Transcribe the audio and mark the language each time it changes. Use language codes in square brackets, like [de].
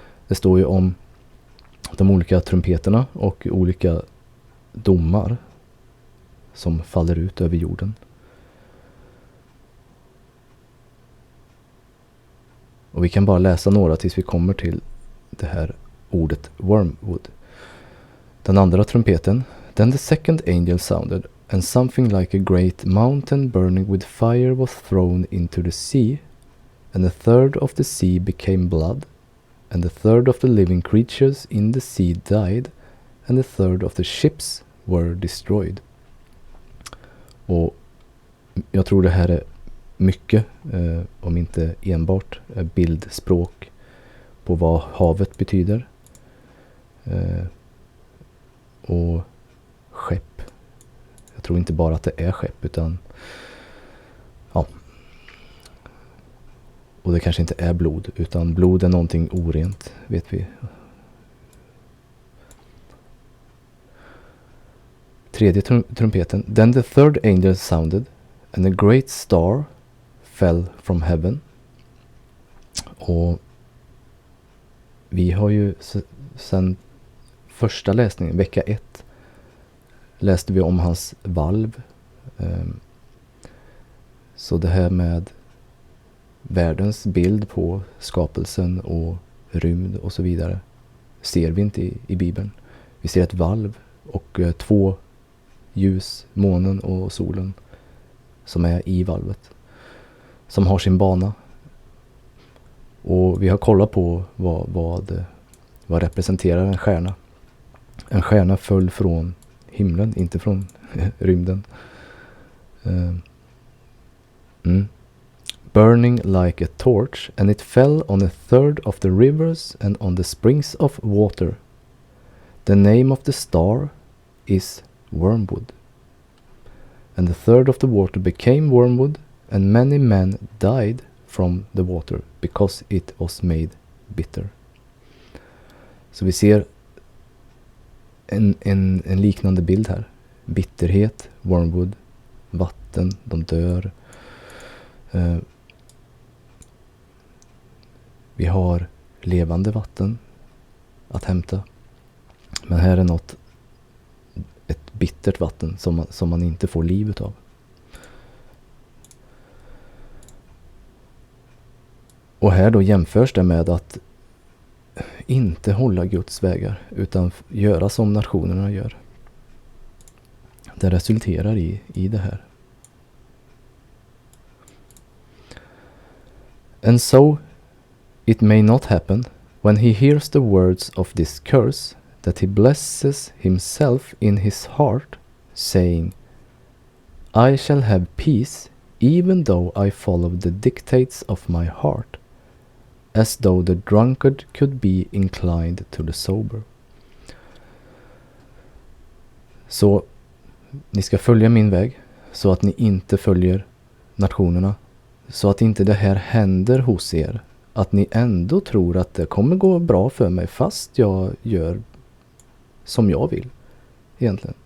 [sv] Det står ju om de olika trumpeterna och olika domar som faller ut över jorden. Och vi kan bara läsa några tills vi kommer till det här ordet wormwood. Den andra trumpeten. [en] Then the second angel sounded, and something like a great mountain burning with fire was thrown into the sea, and a third of the sea became blood, and a third of the living creatures in the sea died, and a third of the ships were destroyed. [sv] Och jag tror det här är mycket, om inte enbart, bildspråk på vad havet betyder. Och skepp. Jag tror inte bara att det är skepp, utan ja. Och det kanske inte är blod, utan blod är någonting orent, vet vi. Tredje trumpeten. [en] Then the third angel sounded, and a great star fell from heaven. [sv] Och vi har ju sen första läsningen, vecka 1, läste vi om hans valv. Så det här med världens bild på skapelsen och rymd och så vidare ser vi inte i Bibeln. Vi ser ett valv och 2 ljus, månen och solen, som är i valvet, som har sin bana. Och vi har kollat på vad representerar en stjärna. En stjärna föll från himlen, inte från rymden. [en] Burning like a torch, and it fell on a third of the rivers and on the springs of water. The name of the star is wormwood. And the third of the water became wormwood, and many men died from the water because it was made bitter. [sv] Så vi ser en liknande bild här. Bitterhet, wormwood, vatten, de dör. Vi har levande vatten att hämta. Men här är ett bittert vatten som man inte får liv utav. Och här då jämförs det med att inte hålla Guds vägar, utan göra som nationerna gör. Det resulterar i det här. [en] And so it may not happen when he hears the words of this curse that he blesses himself in his heart, saying, I shall have peace even though I follow the dictates of my heart, as though the drunkard could be inclined to the sober. [sv] Så ni ska följa min väg, så att ni inte följer nationerna, så att inte det här händer hos er, att ni ändå tror att det kommer gå bra för mig fast jag gör som jag vill egentligen.